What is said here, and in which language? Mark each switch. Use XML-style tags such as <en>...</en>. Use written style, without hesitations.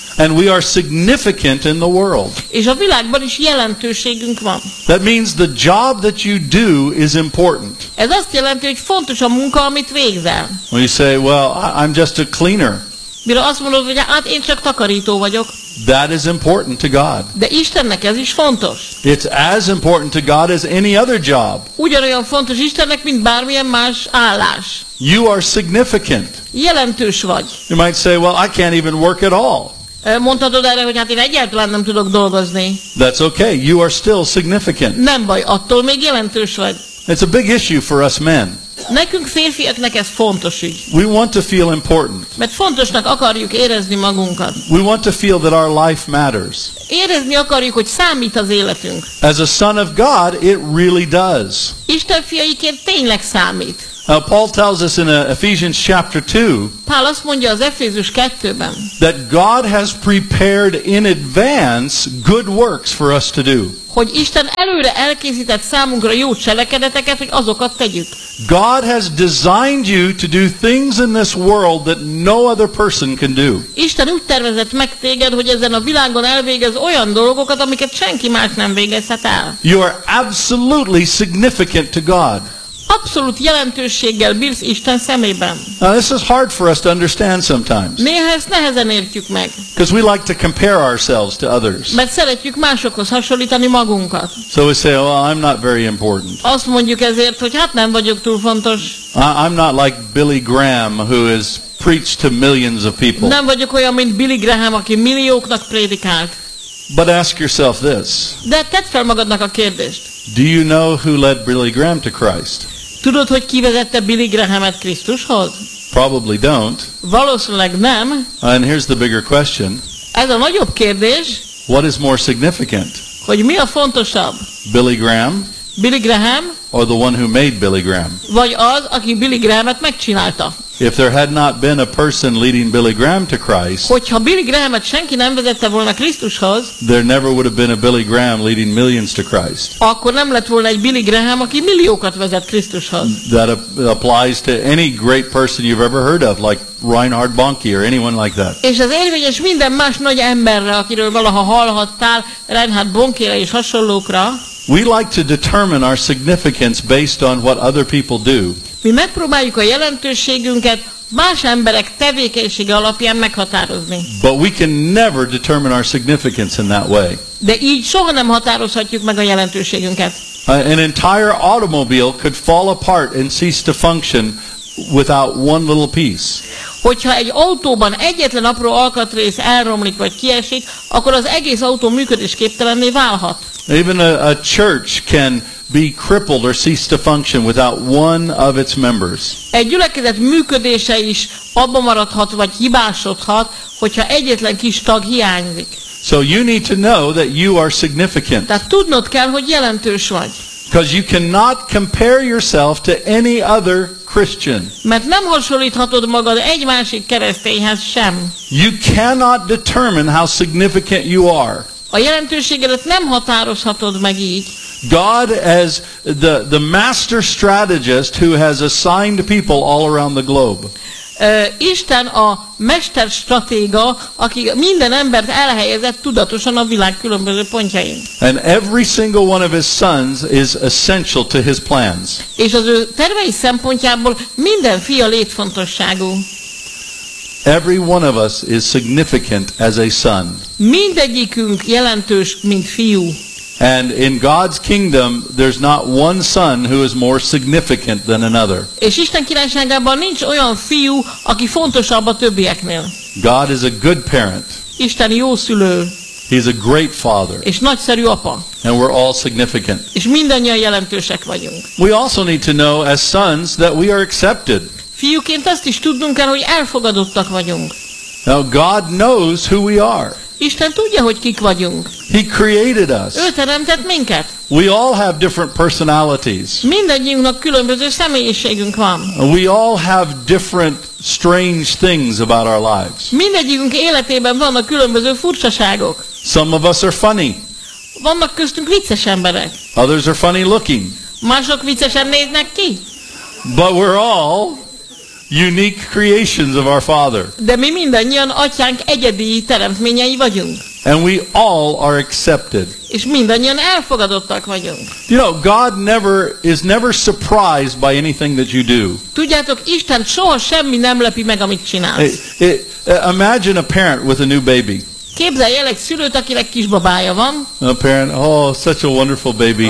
<en>And we are significant in the world.</en> <hu>És a világban is jelentőségünk van.</hu> <en>That means the job that you do is important.</en> <hu>Ez azt jelenti, hogy fontos a munka, amit végzel.</hu> <en>When you say, well, I'm just a cleaner.</en> <hu>Mire azt mondod, hogy hát én csak takarító vagyok.</hu> <en>That is important to God.</en> <hu>De Istennek ez is fontos.</hu> <en>It's as important to God as any other job.</en> <hu>Ugyanolyan fontos Istennek, mint bármilyen más állás.</hu> <en>You are significant.</en> <hu>Jelentős vagy.</hu> <en>You might say, well, I can't even work at all.</en> <hu>Mondhatod erre, hogy hát én egyáltalán nem tudok dolgozni.</hu> <en>That's okay. You are still significant.</en> <hu>Nem baj, attól még jelentős vagy.</hu> <en>It's a big issue for us men.</en> <hu>Nekünk férfiaknak ez fontos ügy.</hu> <en>We want to feel important.</en> <hu>Mert fontosnak akarjuk érezni magunkat.</hu> <en>We want to feel that our life matters.</en> <hu>Érezni akarjuk, hogy számít az életünk.</hu> <en>As a son of God, it really does.</en> <hu>Isten fiaiként tényleg számít.</hu> <en>Now Paul tells us in Ephesians chapter 2,</en> <hu>Pál azt mondja az Efézus 2-ben,</hu> <en>that God has prepared in advance good works for us to do.</en> <hu>Hogy Isten előre elkészített számunkra jó cselekedeteket, hogy azokat tegyük.</hu> <en>God has designed you to do things in this world that no other person can do.</en> <hu>Isten úgy tervezett meg téged, hogy ezen a világon elvégez olyan dolgokat, amiket senki más nem végezhet el.</hu> <en>You are absolutely significant to God.</en> <hu>Abszolút jelentőséggel bírsz Isten szemében.</hu> <en>Now, this is hard for us to understand sometimes.</en> <hu>Néha ezt nehezen értjük meg.</hu> <en>Because we like to compare ourselves to others.</en> <hu>Mert szeretjük másokhoz hasonlítani magunkat.</hu> <en>So we say, well, I'm not very important.</en> <hu>Azt mondjuk ezért, hogy hát nem vagyok túl fontos.</hu> <en>I'm not like Billy Graham, who has preached to millions of people.</en> <hu>Nem vagyok olyan, mint Billy Graham, aki millióknak prédikált.</hu> <en>But ask yourself this.</en> <hu>De tedd fel magadnak a kérdést.</hu> <en>Do you know who led Billy Graham to Christ?</en> <hu>Tudod, hogy ki vezette Billy Grahamet Krisztushoz?</hu> <en>Probably don't.</en> <hu>Valószínűleg nem.</hu> <en>And here's the bigger question.</en> <hu>Ez a nagyobb kérdés.</hu> <en>What is more significant?</en> <hu>Hogy mi a fontosabb?</hu> <en>Billy Graham?</en> <hu>Billy Graham?</hu> <en>Or the one who made Billy Graham?</en> <hu>Vagy az, aki Billy Grahamet megcsinálta?</hu> <en>If there had not been a person leading Billy Graham to Christ,</en> <hu>hogyha Billy Grahamet senki nem vezette volna Krisztushoz,</hu> <en>there never would have been a Billy Graham leading millions to Christ.</en> <hu>Akkor nem lett volna egy Billy Graham, aki milliókat vezet Krisztushoz.</hu> <en>That applies to any great person you've ever heard of, like Reinhard Bonnke or anyone like that.</en> <hu>És ez érvényes minden más nagy emberre, akiről valaha hallhattál, Reinhard Bonnkére és hasonlókra.</hu> <en>We like to determine our significance based on what other people do.</en> <hu>Mi megpróbáljuk a jelentőségünket más emberek tevékenysége alapján meghatározni.</hu> <en>But we can never determine our significance in that way.</en> <hu>De így soha nem határozhatjuk meg a jelentőségünket.</hu> <en>An entire automobile could fall apart and cease to function without one little piece.</en> <hu>Hogyha egy autóban egyetlen apró alkatrész elromlik vagy kiesik, akkor az egész autó működésképtelenné válhat.</hu> <en>Even a church can be crippled or cease to function without one of its members.</en> <hu>Egy gyülekezet működése is abba maradhat vagy hibásodhat, hogyha egyetlen kis tag hiányzik.</hu> <en>So you need to know that you are significant.</en> <hu>Tehát tudnod kell, hogy jelentős vagy.</hu> <en>Because you cannot compare yourself to any other Christian.</en> <hu>Mert nem hasonlíthatod magad egy másik keresztényhez sem.</hu> <en>You cannot determine how significant you are.</en> <hu>A jelentőségedet nem határozhatod meg így.</hu> <en>God as the master strategist who has assigned people all around the globe.</en> <hu>Isten a mester stratéga, aki minden embert elhelyezett tudatosan a világ különböző pontjain.</hu> <en>And every single one of his sons is essential to his plans.</en> <hu>És az ő tervei szempontjából minden fia létfontosságú.</hu> <en>Every one of us is significant as a son.</en> <hu>Mindegyikünk jelentős, mint fiú.</hu> <en>And in God's kingdom, there's not one son who is more significant than another.</en> <hu>És Isten királyságában nincs olyan fiú, aki fontosabb a többieknél.</hu> <en>God is a good parent.</en> <hu>Isten jó szülő.</hu> <en>He's a great father.</en> <hu>És nagyszerű apa.</hu> <en>And we're all significant.</en> <hu>És mindannyian jelentősek vagyunk.</hu> <en>We also need to know as sons that we are accepted.</en> <hu>Fiúként azt is tudnunk kell, hogy elfogadottak vagyunk.</hu> <en>Now God knows who we are.</en> <hu>Isten tudja, hogy kik vagyunk.</hu> <en>He created us.</en> <hu>Ő teremtett minket.</hu> <en>We all have different personalities.</en> <hu>Mindannyiunknak különböző személyiségünk van.</hu> <en>We all have different strange things about our lives.</en> <hu>Mindegyikünk életében vannak különböző furcsaságok.</hu> <en>Some of us are funny.</en> <hu>Vannak köztünk vicces emberek.</hu> <en>Others are funny looking.</en> <hu>Mások viccesen néznek ki.</hu> <en>But we're all unique creations of our Father.</en> <hu>De mi mindannyian Atyánk egyedi teremtményei vagyunk.</hu> <en>And we all are accepted.</en> <hu>És mindannyian elfogadottak vagyunk.</hu> <en>You know, God is never surprised by anything that you do.</en> <hu>Tudjátok, Isten soha semmi nem lepi meg, amit csinálsz.</hu> <en>Imagine a parent with a new baby.</en> <hu>Képzelj el egy szülőt, akinek kisbabája van.</hu> <en>A parent, oh, such a wonderful baby.</en>